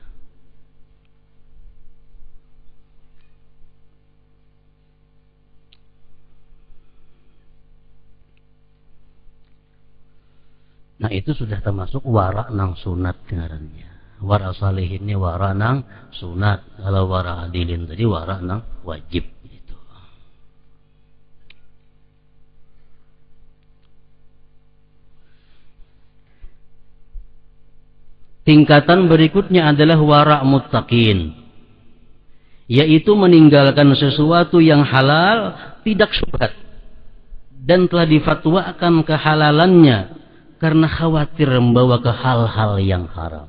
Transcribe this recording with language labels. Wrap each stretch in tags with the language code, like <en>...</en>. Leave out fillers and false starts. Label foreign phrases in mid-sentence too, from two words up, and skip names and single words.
<bjn>Nah itu sudah termasuk wara nang sunat ngarannya.</bjn> <id>Wara salihin ini wara nang sunat.</id> <bjn>Kalau wara adilin tadi wara nang wajib gitu.</bjn> <id>Tingkatan berikutnya adalah wara muttaqin, yaitu meninggalkan sesuatu yang halal tidak syubhat dan telah difatwakan kehalalannya karena khawatir membawa ke hal-hal yang haram.</id>